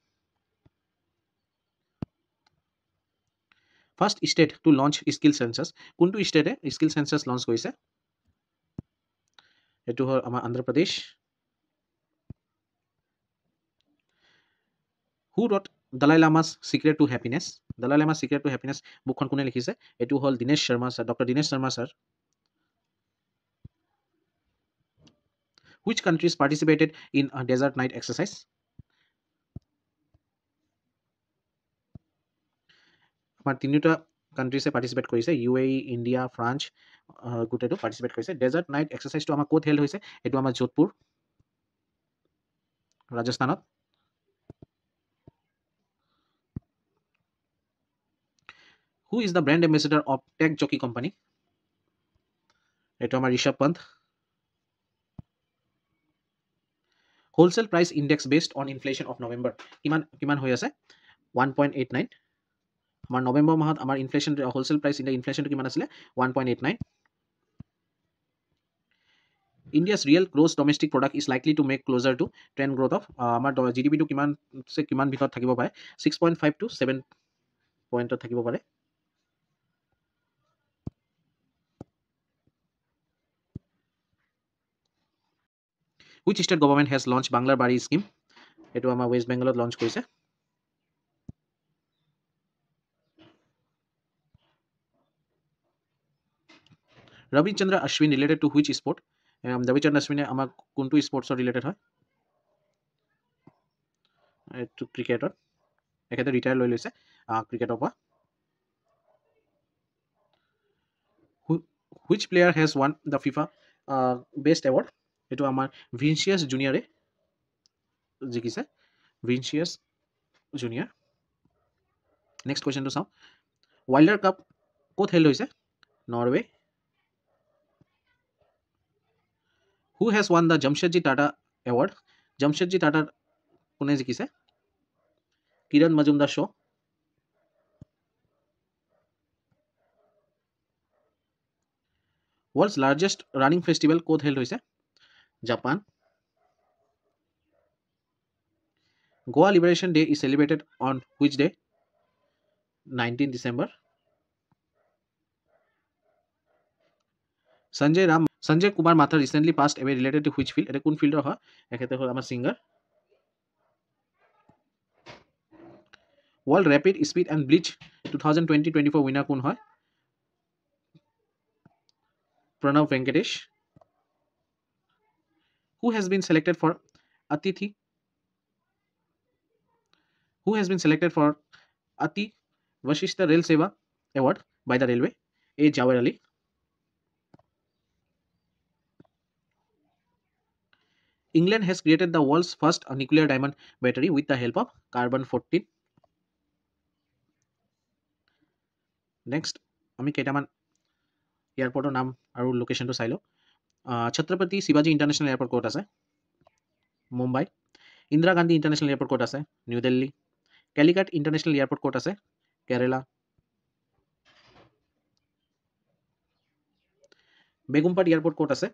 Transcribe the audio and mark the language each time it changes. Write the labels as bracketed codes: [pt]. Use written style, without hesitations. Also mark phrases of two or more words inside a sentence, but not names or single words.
[en] first state to launch skill census [as] কোনটো ষ্টেটে [en] skill census [as] লঞ্চ কৰিছে এইটো হ'ল আমাৰ অন্ধ্ৰপ্ৰদেশ [en] who wrote [as] দালাই লামাছ চিক্ৰেট টু হেপিনেছ দালাই লামাছ চিক্ৰেট টু হেপিনেছ বুকখন কোনে লিখিছে এইটো হ'ল দীনেশ শৰ্মা ছাৰ ডক্টৰ দীনেশ শৰ্মা ছাৰ [en] Which countries participated in a desert night exercise? [as] আমাৰ তিনিটা কাণ্ট্ৰিছে পাৰ্টিচিপেট কৰিছে, UAE, ইণ্ডিয়া, ফ্ৰান্স গোটেইটো পাৰ্টিচিপেট কৰিছে। [en] desert night exercise [as] আমাৰ ক'ত হেল্ড হৈছে? এইটো আমাৰ যোধপুৰ, ৰাজস্থানত। [en] Who is the brand ambassador of Tech Jockey Company? [as] এইটো আমাৰ ঋষভ পন্থ। [en] wholesale price index based on inflation of November [as] কিমান হৈ আছে? [en] 1.89। [as] আমাৰ নৱেম্বৰ মাহত আমাৰ ইনফ্লেশ্যন [en] wholesale price inflation [as] কিমান আছিলে? [en] 1.89। India's real gross domestic product is likely to make closer to trend growth of [as] আমাৰ GDP-টো কিমান ভিতৰত থাকিব পাৰে? 6.5 to 7 পইণ্টত থাকিব পাৰে। [en] Which state government has launched Banglar Bari scheme? [as] এইটো আমাৰ ৱেষ্ট বেংগলত লঞ্চ কৰিছে। [en] ৰবিচন্দ্ৰ অশ্বিন related to which sport? [as] ৰবিচন্দ্ৰ অশ্বিনে আমাক কোনটো স্পৰ্টছৰ ৰিলেটেড হয়? এইটো ক্ৰিকেটত। তেখেতে ৰিটায়াৰ লৈ লৈছে ক্ৰিকেটৰ পৰা। [en] Which player has won the FIFA Best Award? [as] এইটো আমাৰ ভিনিচিয়াছ জুনিয়ৰে জিকিছে। ভিনিচিয়াছ জুনিয়ৰ। [en] next question [as] চাওঁ। ৱাইল্ডাৰ কাপ ক'ত হেল্ড হৈছে? নৰৱে। [en] Who has won the Jamshedji Tata Award? [as] Jamshedji Tata কোনে জিকিছে? কিৰণ মজুমদাৰ শ্ব। [en] World's largest running festival [as] ক'ত হেল্ড হৈছে? জাপান। [en] Goa Liberation Day is celebrated on which day? 19 December. Sanjay Kumar Mathur recently passed away related to which field? [as] এটা কোন ফিল্ডৰ হয়? এখেতে হ'ল আমাৰ ছিংগাৰ। World Rapid Speed and Bleach 2020-24 উইনাৰ কোন হয়? প্ৰণৱ ভেংকটেশ। [en] Who has been selected for Atithi Vashishta Rail Seva Award by the Railway? A. Jawar Ali. England has created the world's first nuclear diamond battery with the help of carbon-14. Next, [as] আমি কেইটামান এয়াৰপৰ্টৰ নাম আৰু লোকেশ্যনটো চাই লওঁ। ছত্ৰপতি শিৱাজী ইণ্টাৰনেশ্যনেল এয়াৰপৰ্ট ক'ত আছে? মুম্বাই। ইন্দিৰা গান্ধী ইণ্টাৰনেশ্যনেল এয়াৰপৰ্ট ক'ত আছে? নিউ দিল্লী। কেলিকাট ইণ্টাৰনেশ্যনেল এয়াৰপৰ্ট ক'ত আছে? কেৰেলা। বেগুমপাট এয়াৰপৰ্ট ক'ত আছে?